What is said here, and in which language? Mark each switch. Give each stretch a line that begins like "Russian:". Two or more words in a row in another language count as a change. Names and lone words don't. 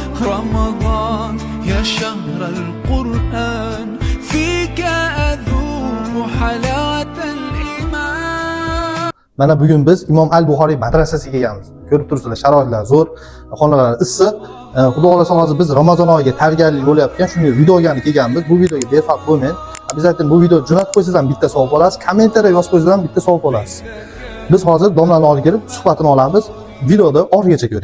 Arabic: رمضان يا شهر القرآن فيك أذوق حلاوة الإيمان.
Uzbek: Mana bugun biz Imom al-Buxoriy madrasasiga kelganmiz. Ko'rib turibsizlar, sharoitlar zo'r, xonalar issiq. Xudo xolasa hozir biz Ramazon oyiga tayyorgarlik bo'layotgan shunday videoga kelganmiz. Bu videoga befarq bo'lmang. Обязательно bu video jo'natib qo'ysangiz ham bitta savob olasiz, kommentariya yozib qo'ysangiz ham bitta savob olasiz. Biz hozir domlani oldiga kelib suhbatini olamiz. Videoda oxirigacha ko'ring.